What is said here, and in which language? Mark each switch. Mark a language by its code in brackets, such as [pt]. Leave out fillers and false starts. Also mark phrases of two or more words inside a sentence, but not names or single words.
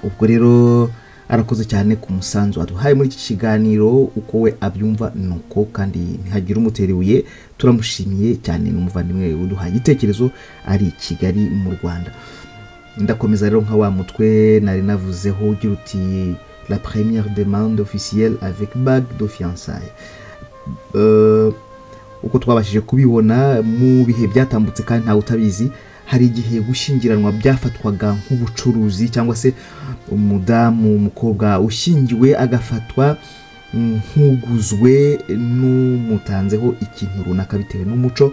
[rw] Ubwo rero arakoze cyane ku musanzu aduhaye muri iki kiganiro, uko we abyumva nuko, kandi ntihagira umuterebuye. Turamushimiye cyane, n'umuvandimwe uduhaye igitekerezo ari i Kigali mu Rwanda. Ndakomeza rero nka wa mutwe nari navuzeho ugira uti [fr] la première demande officielle avec bague de fiançailles. [rw] Uko twabashije kubibona mu bihe byatambutse, kandi ntawe utabizi, hari igihe gushyingiranwa byafatwaga nk'ubucuruzi, cyangwa se umukobwa ushyingiwe agafatwa nk'uguzwe n'umutanzeho ikintu runaka bitewe n'umuco.